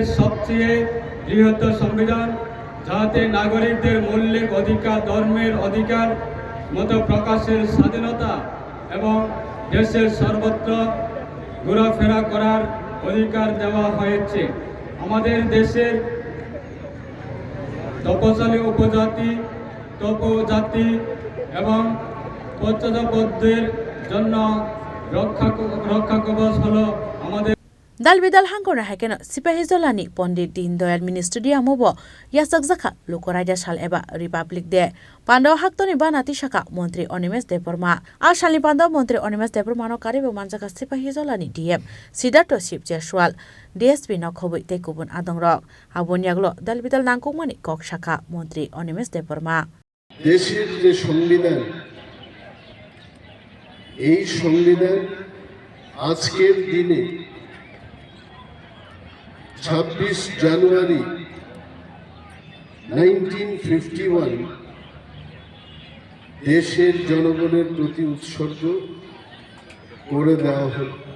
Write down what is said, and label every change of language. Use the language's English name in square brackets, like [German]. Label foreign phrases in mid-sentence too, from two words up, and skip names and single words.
[Bangla] সবচেয়ে বৃহত্তর সংবিধান যাতে নাগরিকদের মৌলিক অধিকার ধর্মের অধিকার মত প্রকাশের স্বাধীনতা এবং দেশের সর্বত্র ঘোরাফেরা করার অধিকার দেওয়া হয়েছে আমাদের দেশের তপশালী উপজাতি এবং পশ্চাৎপদদের জন্য রক্ষা কবচ হলো আমাদের [Kok Borok] Dalbidal hangkorna haikena sipahi jolani Pondit Dindayal Mini Stadium bo yasak zakha Lokoraida sal eba [English] Republic Day [Kok Borok] Pandaw haktoni banati shaka Montri Onimes Deporma a shali Pandaw Montri Onimes Deporma no karibo manjaka sipahi jolani DM Siddhartha Ship Jeshwal DSP no khoboi tekubun adongrok abonyaglo Dalbidal nangkungmani kok shaka Montri Onimes Deporma [Bangla] দেশের যে সংবিধান এই সংবিধান আজকের দিনে 26 জানুয়ারি 1951 দেশের জনগণের প্রতি উৎসর্গ করে দেওয়া হল